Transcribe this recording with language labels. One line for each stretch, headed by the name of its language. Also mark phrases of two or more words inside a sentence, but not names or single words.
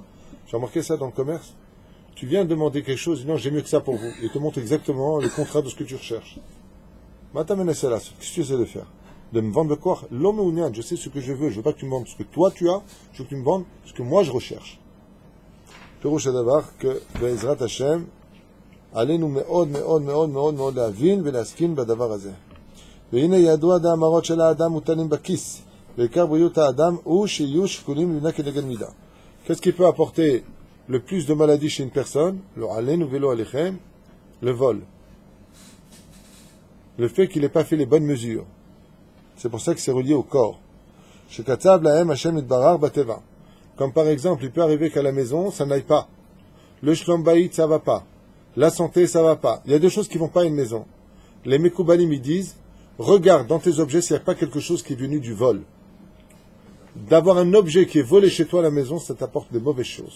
French: J'ai remarqué ça dans le commerce. Tu viens demander quelque chose, non, j'ai mieux que ça pour vous. Et te montre exactement le contrat de ce que tu recherches. Maintenant, c'est là. Qu'est-ce que tu essaies de faire? De me vendre quoi? L'homme ou je sais ce que je veux. Je veux pas que tu me vendes ce que toi tu as. Je veux que tu me vendes ce que moi je recherche. Perouche d'abord que
Hebrew: בעזרת השם. עלינו מאוד מאוד מאוד מאוד מאוד להבין ולהסכים בדבר הזה. והנה ידוע דאמרות של האדם מוטלים בכיס, ועיקר בריאות האדם הוא שיהיו שיקולים לבנה כנגד מידה.
French: Qu'est-ce qui peut apporter le plus de maladies chez une personne?
Hebrew: לא עלינו ולא עליכם,
French: le vol. Le fait qu'il n'ait pas fait les bonnes mesures. C'est pour ça que c'est relié au corps.
Hebrew: שכתב להם השם יתברך בטבע.
French: Comme par exemple, il peut arriver qu'à la maison, ça n'aille pas. Le
Hebrew: שלום בית,
French: ça va pas. La santé, ça va pas. Il y a deux choses qui vont pas à une maison. Les Mekoubalim, ils disent, regarde dans tes objets s'il n'y a pas quelque chose qui est venu du vol. D'avoir un objet qui est volé chez toi à la maison, ça t'apporte de mauvaises choses.